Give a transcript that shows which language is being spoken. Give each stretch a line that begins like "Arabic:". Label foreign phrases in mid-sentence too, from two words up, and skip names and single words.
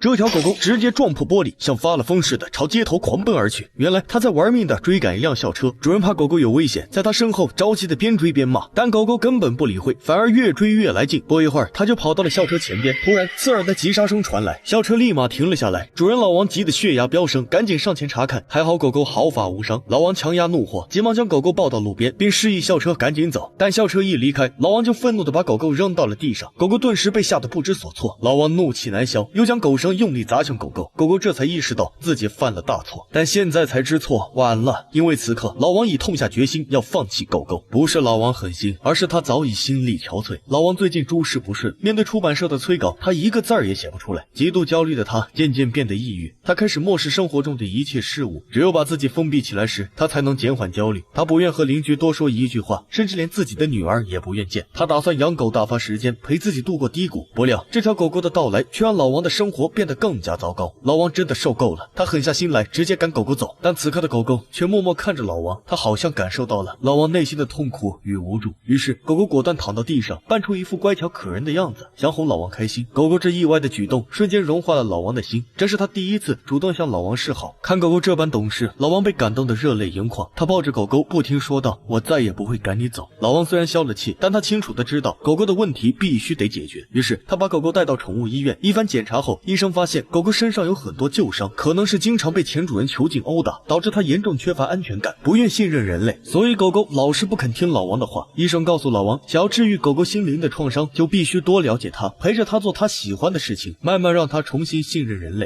Chinese: 這條狗狗直接撞破玻璃，像發了瘋似的朝街頭狂奔而去。原来它在玩命的追趕一輛校車，主人怕狗狗有危險，在它身后着急的邊追邊骂，但狗狗根本不理会，反而越追越来劲。不一会兒，它就跑到了校车前边，突然刺耳的急剎声傳来，校車立馬停了下来。主人老王急得血压飙升，趕緊上前查看，還好狗狗毫髮無傷。老王强壓怒火，急忙將狗狗抱到路邊，並示意校車趕緊走。但校車一離開，老王就憤怒地把狗狗扔到了地上，狗狗頓時被嚇得不知所措。老王怒氣難消，又將狗繩用力砸向狗狗，狗狗這才意識到自己犯了大錯，但現在才知錯晚了，因為此刻老王已痛下決心要放棄狗狗。不是老王狠心，而是他早已心力憔悴。老王最近诸事不顺，面对出版社的催稿，他一個字兒也寫不出來，極度焦慮的他漸漸變得抑鬱，他開始漠視生活中的一切事物，只有把自己封閉起來時，他才能減緩焦慮。他不願和鄰居多說一句話，甚至連自己的女兒也不願見。他打算養狗打發時間，陪自己度過低谷。不料這條狗狗的到來卻讓老王的生活變得更加糟糕。老王真的受夠了，他狠下心来直接趕狗狗走，但此刻的狗狗卻默默看着老王，他好像感受到了老王內心的痛苦與無助。於是狗狗果斷躺到地上，扮出一副乖巧可人的樣子，想哄老王開心。狗狗這意外的舉動瞬間融化了老王的心，這是他第一次主動向老王示好。看狗狗這般懂事，老王被感動得熱淚盈眶，他抱着狗狗不停說道：“我再也不會趕你走。” 老王雖然消了氣，但他清楚地知道狗狗的問題必須得解決。於是他把狗狗帶到寵物醫院，一番檢查後，醫生發現狗狗身上有很多舊傷，可能是經常被前主人囚禁毆打，導致它嚴重缺乏安全感，不願信任人類，所以狗狗老是不肯聽老王的話。醫生告訴老王，想要治癒狗狗心靈的創傷，就必須多了解它，陪着它做它喜歡的事情，慢慢讓它重新信任人類。